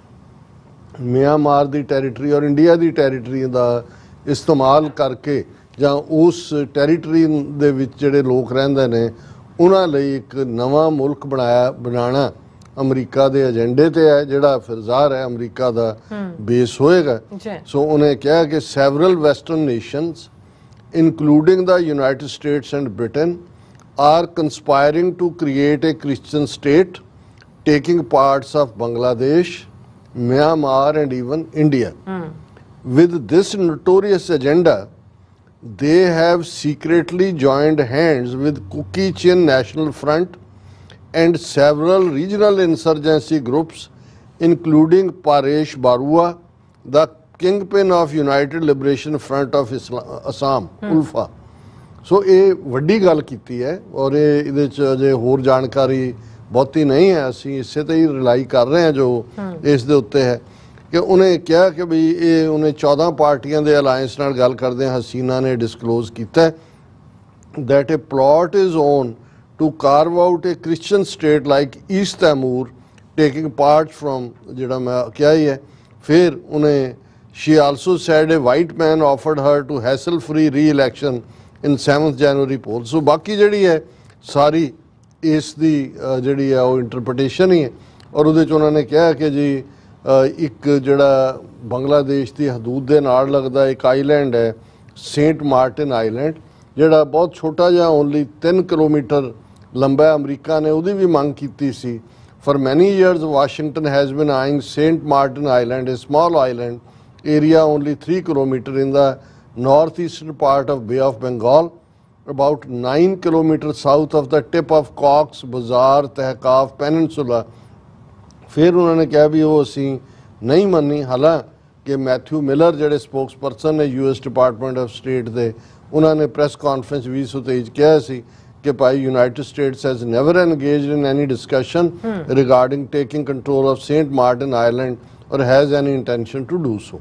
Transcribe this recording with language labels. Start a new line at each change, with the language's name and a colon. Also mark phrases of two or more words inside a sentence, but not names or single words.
Punjabi: ਮਿਆਂਮਾਰ ਦੀ ਟੈਰੀਟਰੀ ਔਰ ਇੰਡੀਆ ਦੀ ਟੈਰੀਟਰੀ ਦਾ ਇਸਤੇਮਾਲ ਕਰਕੇ ਜਾਂ ਉਸ ਟੈਰੀਟਰੀ ਦੇ ਵਿੱਚ ਜਿਹੜੇ ਲੋਕ ਰਹਿੰਦੇ ਨੇ ਉਹਨਾਂ ਲਈ ਇੱਕ ਨਵਾਂ ਮੁਲਕ ਬਣਾਉਣਾ ਅਮਰੀਕਾ ਦੇ ਏਜੰਡੇ ਤੇ ਹੈ, ਜਿਹੜਾ ਫਿਰ ਜ਼ਾਹਰ ਹੈ ਅਮਰੀਕਾ ਦਾ ਬੇਸ ਹੋਏਗਾ। ਸੋ ਉਹਨੇ ਕਿਹਾ ਕਿ
English: several Western nations including the United States and Britain are conspiring to create a Christian state, taking parts of Bangladesh, Myanmar and even India. With this notorious agenda, they have secretly joined hands with Kuki Chin National Front and several regional insurgency groups, including Paresh Barua, the kingpin of United Liberation Front of Assam, ULFA.
Punjabi: ਸੋ ਇਹ ਵੱਡੀ ਗੱਲ ਕੀਤੀ ਹੈ ਔਰ ਇਹਦੇ 'ਚ ਅਜੇ ਹੋਰ ਜਾਣਕਾਰੀ ਬਹੁਤੀ ਨਹੀਂ ਹੈ, ਅਸੀਂ ਇਸੇ ਤੇ ਹੀ ਰਿਲਾਈ ਕਰ ਰਹੇ ਹਾਂ ਜੋ ਇਸ ਦੇ ਉੱਤੇ ਹੈ ਕਿ ਉਹਨੇ ਕਿਹਾ ਕਿ ਵੀ ਇਹ ਉਹਨੇ 14 ਪਾਰਟੀਆਂ ਦੇ ਅਲਾਇੰਸ ਨਾਲ ਗੱਲ ਕਰਦੇ ਹਸੀਨਾ ਨੇ ਡਿਸਕਲੋਜ਼ ਕੀਤਾ
English: that a plot is on to carve out a Christian state like East Timor taking part from
Punjabi: ਜਿਹੜਾ ਮੈਂ ਕਿਹਾ ਹੀ ਹੈ। ਫਿਰ ਉਹਨੇ
English: she also said a white man offered her to hassle free re-election in 7th January poll।
Punjabi: ਸੋ ਬਾਕੀ ਜਿਹੜੀ ਹੈ ਸਾਰੀ ਇਸ ਦੀ ਜਿਹੜੀ ਹੈ ਉਹ ਇੰਟਰਪ੍ਰੀਟੇਸ਼ਨ ਹੀ ਹੈ ਔਰ ਉਹਦੇ 'ਚ ਉਹਨਾਂ ਨੇ ਕਿਹਾ ਕਿ ਜੀ ਇੱਕ ਜਿਹੜਾ ਬੰਗਲਾਦੇਸ਼ ਦੀ ਹਦੂਦ ਦੇ ਨਾਲ ਲੱਗਦਾ ਇੱਕ ਆਈਲੈਂਡ ਹੈ ਸੇਂਟ ਮਾਰਟਨ ਆਈਲੈਂਡ, ਜਿਹੜਾ ਬਹੁਤ ਛੋਟਾ ਜਿਹਾ ਓਨਲੀ 3 ਕਿਲੋਮੀਟਰ ਲੰਬਾ ਹੈ। ਅਮਰੀਕਾ ਨੇ ਉਹਦੀ ਵੀ ਮੰਗ ਕੀਤੀ ਸੀ।
English: For many years Washington has been eyeing Saint Martin Island, a small island area only 3 kilometers in the northeastern part of Bay of Bengal, about 9 kilometers south of the tip of Cox's Bazar Tehkaf Peninsula।
Punjabi: ਫਿਰ ਉਹਨਾਂ ਨੇ ਕਿਹਾ ਵੀ ਉਹ ਅਸੀਂ ਨਹੀਂ ਮੰਨੀ। ਹਾਲਾਂਕਿ ਮੈਥਿਊ ਮਿਲਰ ਜਿਹੜੇ ਸਪੋਕਸਪਰਸਨ ਨੇ US ਡਿਪਾਰਟਮੈਂਟ ਆਫ ਸਟੇਟ ਦੇ, ਉਹਨਾਂ ਨੇ
English: press conference
Punjabi: 2023 ਕਿਹਾ ਸੀ ਕਿ ਭਾਈ
English: United States has never engaged in any discussion regarding taking control of Saint Martin Island or has any intention to do so.